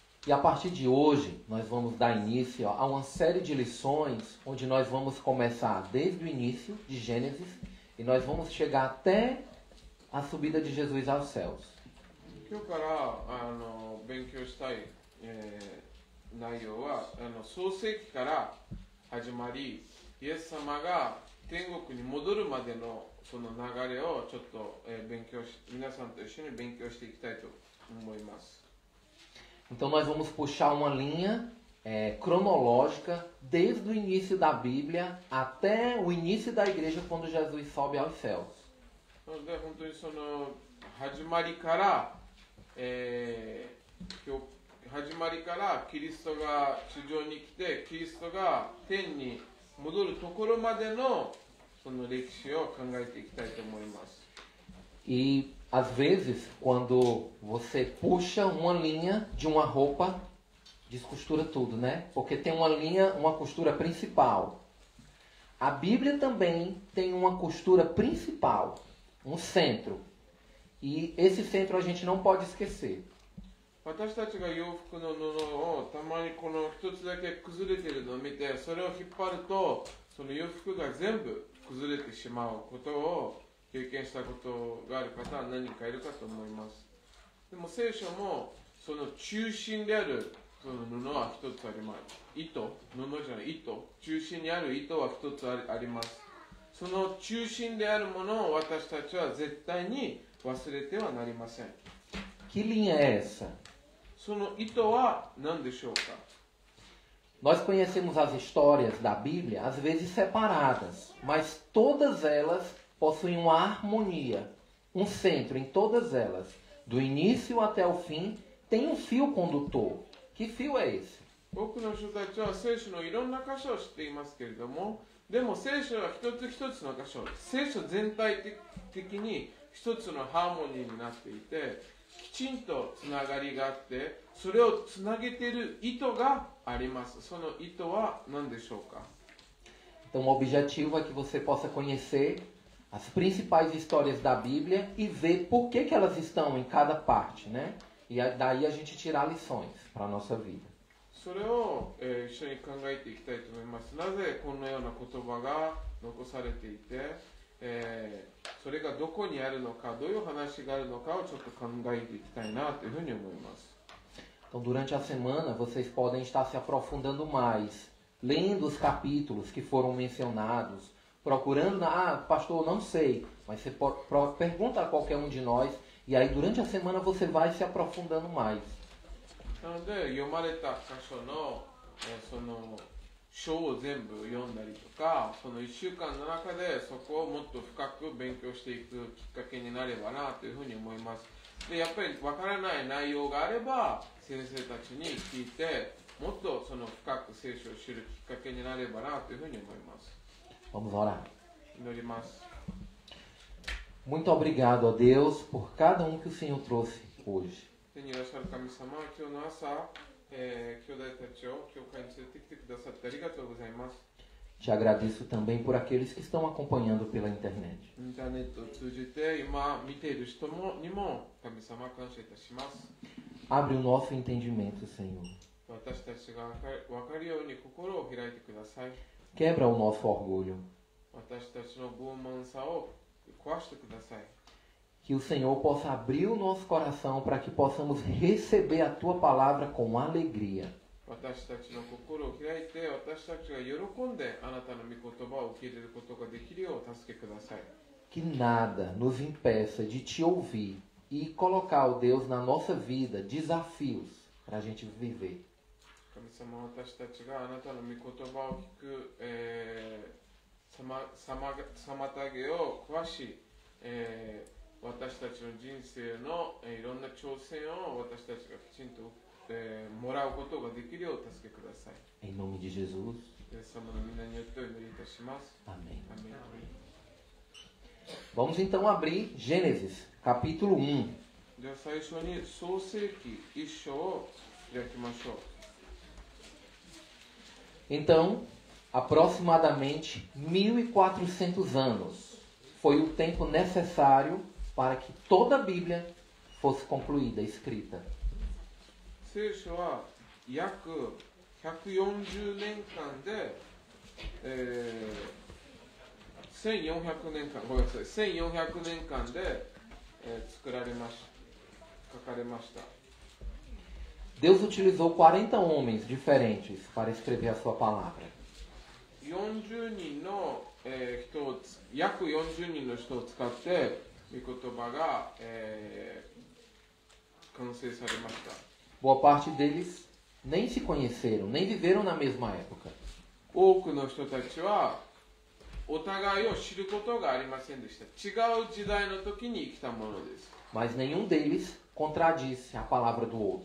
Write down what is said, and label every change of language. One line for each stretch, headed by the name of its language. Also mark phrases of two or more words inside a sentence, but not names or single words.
Portuguese: E a partir de hoje, nós vamos dar início a uma série de lições, onde nós vamos começar desde o início de Gênesis, e nós vamos chegar até a subida de Jesus aos céus.
Japanese: 今日から勉強したい、内容は創世記から始まり、イエス様が天国に戻るまでのその流れをちょっと、皆さんと一緒に勉強していきたいと思います。
Portuguese: Então nós vamos puxar uma linha cronológica desde o início da Bíblia até o início da igreja quando Jesus sobe aos céus.
Japanese: なので本当にその始まりから、始まりからキリストが地上に来てキリストが天に戻るところまでのその歴史を考えていきたいと思います。
Portuguese: E às vezes, quando você puxa uma linha de uma roupa, descostura tudo, né? Porque tem uma linha, uma costura principal. A Bíblia também tem uma costura principal, um centro. E esse centro a gente não pode esquecer.
Japanese: 私たちが洋服の布をたまにこの一つだけ崩れているのを見て、それを引っ張るとその洋服が全部崩れてしまうことを経験したことがある方は何人かいるかと思います。でも聖書もその中心であるその布は一つあります。糸、布じゃない糸、中心にある糸は一つあります。その中心であるものを私たちは絶対に忘れてはなりません。
Portuguese: Que linha é essa?
Japanese: その糸は何でしょうか?
Portuguese: Nós conhecemos as histórias da Bíblia, às vezes separadas, mas todas elas possuem uma harmonia, um centro em todas elas. Do início até o fim, tem um fio condutor. Que fio é esse?
Japanese: 多くの人たちは聖書のいろんな箇所を知っていますけれども、でも聖書は一つ一つの箇所、聖書全体的に一つのハーモニーになっていて、きちんとつながりがあって、それをつなげている糸があります。その糸は何でしょうか?
Portuguese: Então o objetivo é que você possa conhecer as principais histórias da Bíblia e ver por que elas estão em cada parte, né? E daí a gente tirar lições para a nossa vida.
Japanese: それを、一緒に考えていきたいと思います。なぜこのような言葉が残されていて、それがどこにあるのか、どういう話があるのかをちょっと考えていきたいなというふうに思います。
Portuguese: Então durante a semana vocês podem estar se aprofundando mais, lendo os capítulos que foram mencionados, procurando, pastor, não sei, mas você pergunta a qualquer um de nós, e aí durante a semana você vai se aprofundando mais.
Japanese: なので読まれた箇所の、その章を全部読んだりとか、その1週間の中でそこをもっと深く勉強していくきっかけになればなというふうに思います。でやっぱりわからない内容があれば先生たちに聞いて、もっとその深く聖書を知るきっかけになればなというふうに思います。
Portuguese: Vamos orar.
Japanese: 祈ります。
Portuguese: Muito obrigado a Deus por cada um que o Senhor trouxe hoje.
Japanese: 天にいらっしゃる神様、今日の朝、兄弟たちを教会に連れてきてくださってありがとうございます。
Portuguese: Te agradeço também por aqueles que estão acompanhando pela internet.
Japanese: インターネットを通じて今見ている人にも神様感謝いたします。
Portuguese: Abre o nosso entendimento, Senhor.
Japanese: 私たちが分かるように心を開いてください。
Portuguese: Quebra o nosso orgulho.
Japanese: 私たちの傲慢さを壊してください。
Portuguese: Que o Senhor possa abrir o nosso coração para que possamos receber a Tua palavra com alegria.
Japanese: 私たちの心を開いて、私たちが喜んであなたの御言葉を受け入れることができるよう助けください。
Portuguese: Que nada nos impeça de Te ouvir e colocar, ó Deus, na nossa vida desafios para a gente viver.
Japanese: 神様、私たちがあなたの御言葉を聞く、妨げを壊し、私たちの人生のいろんな挑戦を私たちがきちんともらうことができるよう助けください。
Portuguese: Em nome de Jesus.
Japanese: イエス様の皆によってお祈りいたします。
Portuguese: Amém.
Japanese: アメン。
Portuguese: Vamos então abrir Gênesis, capítulo 1.
Japanese: では最初に創世記1章を開きましょう。
Portuguese: Então, aproximadamente 1400 anos foi o tempo necessário para que toda a Bíblia fosse concluída, escrita.
Japanese: 聖書は約140年間で、1400年間、ごめんなさい、1400年間で、作られました、書かれました。
Portuguese: Deus utilizou 40 homens diferentes para escrever a sua palavra.
Japanese: 40 人の、人を約40人の人を使って御言葉が、完成されました。
Portuguese: Boa parte deles nem se conheceram, nem viveram na mesma época.
Japanese: 多くの人たちはお互いを知ることがありませんでした。違う時代の時に生きたものです。
Portuguese: Mas nenhum deles contradisse a palavra do outro.